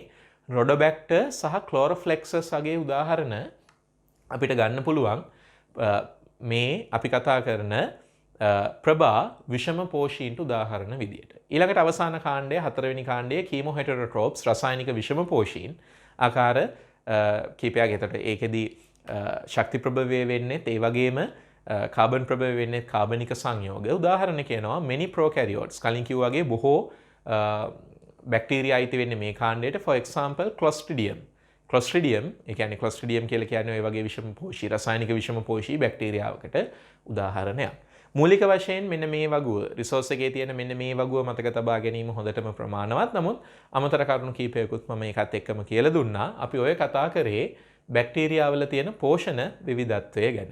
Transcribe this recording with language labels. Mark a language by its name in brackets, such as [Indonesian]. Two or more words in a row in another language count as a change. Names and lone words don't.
[Sinhala] Rhodobacter සහ Chloroplexus වගේ උදාහරණ අපිට ගන්න පුළුවන් මේ අපි කතා කරන ප්‍රභා විෂම පෝෂීන්ට උදාහරණ විදියට. ඊළඟට අවසාන කාණ්ඩය 4 වෙනි කාණ්ඩයේ [English] chemo heterotrophs [Sinhala] රසායනික විෂම පෝෂීන් ආකාර කීපයක්. එතකොට ඒකෙදී ශක්ති ප්‍රභවය වෙන්නේ ඒ වගේම කාබන් ප්‍රභවය වෙන්නේ කාබනික සංයෝග. උදාහරණ කියනවා [English] many prokaryotes. [Sinhala] කලින් කිව්වා වගේ බොහෝ බැක්ටීරියා අයිති වෙන්නේ මේ කාණ්ඩයට. [English] for example clostridium. Clostridium, [Sinhala] ඒ කියන්නේ Clostridium කියලා කියන්නේ ඔය වගේ විෂම පෝෂී රසායනික විෂම පෝෂී බැක්ටීරියාවකට උදාහරණයක්. මූලික වශයෙන් මෙන්න මේ වගුව රිසෝස් එකේ තියෙන මෙන්න මේ වගුව මතක තබා ගැනීම හොඳටම ප්‍රමාණවත්. නමුත් අමතර කරුණු කීපයකුත් මම ඒකත් එක්කම කියලා දුන්නා. අපි ඔය කතා කරේ බැක්ටීරියාවල තියෙන පෝෂණ විවිධත්වය ගැන.